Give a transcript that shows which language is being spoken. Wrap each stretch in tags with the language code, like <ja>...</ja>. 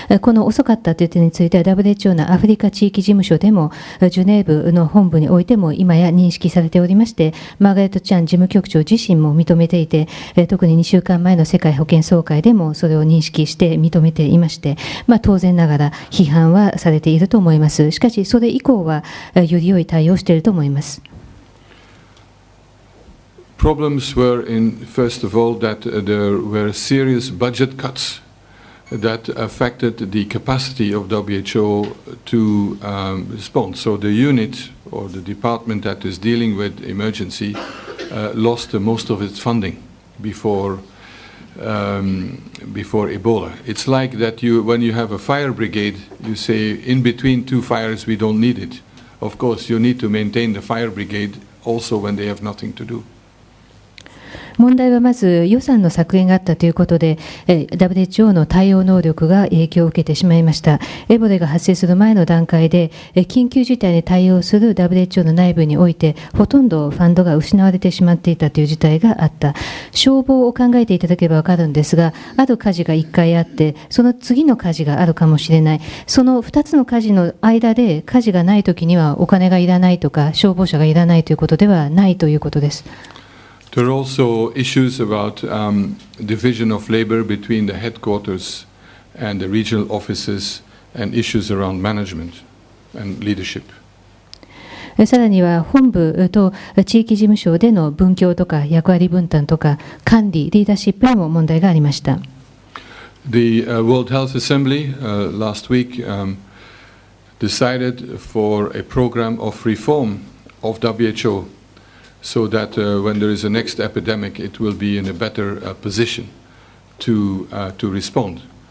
<ja>この遅かったという点については WHO のアフリカ地域事務所でもジュネーブの本部においても今や認識されておりまして、マーガレット・チャン事務局長自身も認めていて、特に2週間前の世界保健総会でもそれを認識して認めていまして、当然ながら批判はされていると思います。しかしそれ以降はより良い対応をしていると思います。</ja> <en>Problems were first of all, that there were serious budget cuts that affected the capacity of WHO to respond. So the unit or the department that is dealing with emergency lost most of its funding before Ebola. It's like that when you have a fire brigade, you say in between two fires we don't need it. Of course, you need to maintain the fire brigade also when they have nothing to do.</en> <ja>問題はまず予算の削減があったということで、WHO の対応能力が影響を受けてしまいました。エボラが発生する前の段階で、緊急事態に対応する WHO の内部において、ほとんどファンドが失われてしまっていたという事態があった。消防を考えていただければわかるんですが、ある火事が1回あって、その次の火事があるかもしれない。その2つの火事の間で、火事がないときにはお金がいらないとか、消防車がいらないということではないということです。</ja> <en>There are also issues about division of labor between the headquarters and the regional offices and issues around management and leadership.</en> <ja>さらには本部と地域事務所での分業とか役割分担とか管理、リーダーシップにも問題がありました。</ja> <en>The World Health Assembly last week decided for a program of reform of WHO. So that when there is a next epidemic, it will be in a better position to respond.</en>